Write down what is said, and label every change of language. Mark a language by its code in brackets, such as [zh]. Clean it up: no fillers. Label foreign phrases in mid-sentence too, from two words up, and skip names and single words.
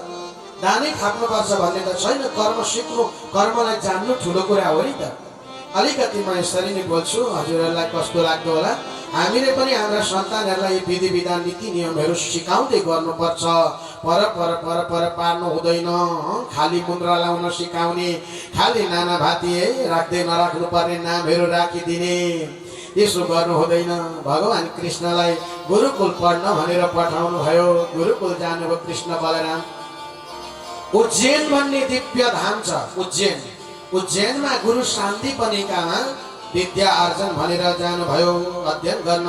[ne] दानै थाप्नुपर्छ भन्ने त छैन। कर्म सिक्नु, कर्मलाई जान्नु ठुलो कुरा हो नि त। अलिकति म यसरी नै बोल्छु, हजुरहरूलाई कस्तो लाग्दो होला। हामीले पनि हाम्रा सन्तानहरूलाई विधि विधान नीति नियमहरू सिकाउँदै गर्नुपर्छ। पर पर पर पर पार्नु हुँदैन। खाली मुन्द्रा लाउन सिकाउने, खाली नाना भाती राख्दै नराख्नु पर्ने नामहरू राखिदिने, यसो गर्नु हुँदैन। भगवान कृष्णलाई गुरुकुल पढ्न भनेर पठाउनु भयो। गुरुकुल जानुभयो कृष्ण बलराम। उज्जैन भन्ने दिव्य धाम छ। उज्जैन, उज्जैनमा गुरु शान्तिपनिकामा विद्या आर्जन भनेर जानुभयो अध्ययन गर्न।